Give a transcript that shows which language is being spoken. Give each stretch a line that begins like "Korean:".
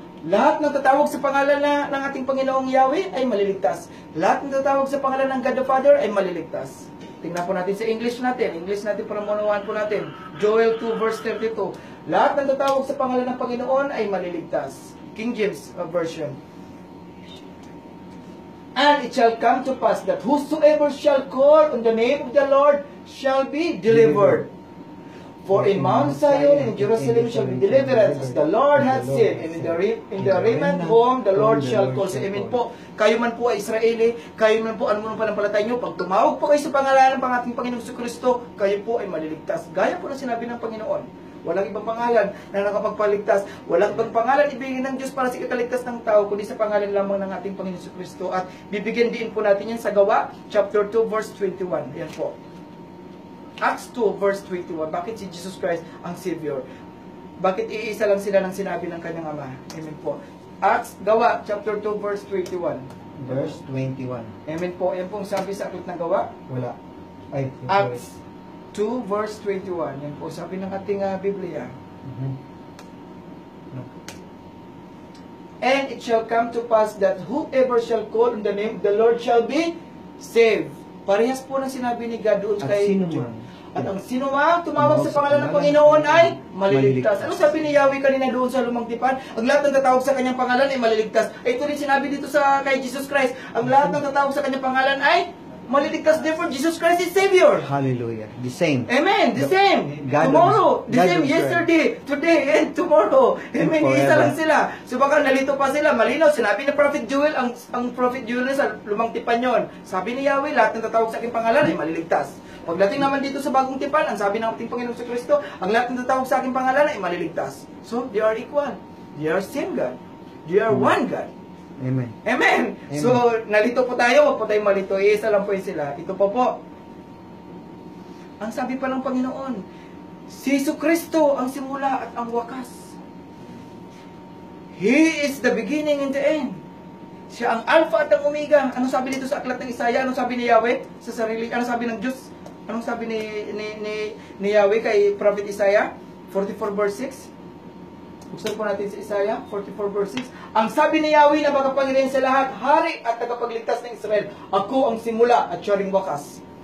Filipino: Lahat ng tatawag sa pangalan ng ating Panginoong Yahweh ay maliligtas. Lahat ng tatawag sa pangalan ng God the Father ay maliligtas. Tingnan po natin sa English natin. English natin para maunawaan po natin. Joel 2 verse 32. Lahat ng tatawag sa pangalan ng Panginoon ay maliligtas.
English: King James Version. And it shall come to pass that whosoever shall call on the name of the Lord shall be delivered. For in Mount Zion and Jerusalem shall be deliverance, as the Lord hath said, and in the remnant home the Lord shall call.
Filipino: So, amen po. Kayo man po ay Israeli, kayo man po, ano man panampalatay nyo, pag tumawag po kayo sa pangalan ng ating Panginoong Kristo, kayo po ay maliligtas. Gaya po na sinabi ng Panginoon. Walang ibang pangalan na nakapagpaligtas. Walang ibang pangalan ibigay ng Diyos para sa ikaligtas ng tao, kundi sa pangalan lamang ng ating Panginoong Kristo. At bibigyan din po natin yan sa Gawa, chapter 2, verse 21. Yan po.
English: Acts 2 verse 21.
Filipino: Bakit si Jesus Christ ang Savior? Bakit iisa lang sila ng sinabi ng kanyang Ama? Amen po. Acts, Gawa, chapter 2 verse 21. Verse 21. Amen po. Yan pong sabi sa aklat ng Gawa. Wala. Ay, Acts 2 verse 21. Yan po sabi ng ating Biblia.
English: And it shall come to pass that whoever shall call on the name of the Lord shall be saved.
Filipino: Parehas po ng sinabi ni God doon kay John. At ang sinumang tumawag sa pangalan ng Panginoon ay maliligtas. Ano sabi ni Yahweh kanina doon sa lumang tipan? Ang lahat ng tatawag sa kanyang pangalan ay maliligtas. Ito rin sinabi dito sa kay Jesus Christ. Ang lahat ng tatawag sa kanyang pangalan ay maliligtas.
English: Therefore, Jesus Christ is Savior. Hallelujah. The same. Amen. The same. Tomorrow. The same yesterday, today, and tomorrow.
Filipino: Amen. Isa lang sila. So baka nalito pa sila. Malinaw. Sinabi ng Prophet Joel, ang Prophet Joel sa lumang tipan yon. Sabi ni Yahweh, lahat ng tatawag sa aking pangalan ay maliligtas. Pagdating naman dito sa bagong tipan, ang sabi ng ating Panginoong sa Kristo, ang lahat ng tatawag sa aking pangalan ay maliligtas.
English: So, they are equal. They are same God. They are one God. Amen.
Filipino: Amen. So, nalito po tayo, wag po tayo malito. Iisa lang po yun sila. Ito po. Ang sabi pa ng Panginoon, si Jesu Kristo ang simula at ang wakas.
English: He is the beginning and the end.
Filipino: Siya ang Alpha at ang Omega. Ano sabi dito sa aklat ng Isaiah? Ano sabi ni Yahweh sa sarili? Ano sabi ng Diyos? Anong sabi ni Yahweh kay Prophet Isaiah? 44 verse 6. Buksan po natin sa Isaiah 44 verse 6. Ang sabi ni Yahweh na makapangyarihan sa lahat, hari at tagapagligtas ng Israel, ako ang simula at siya ring wakas.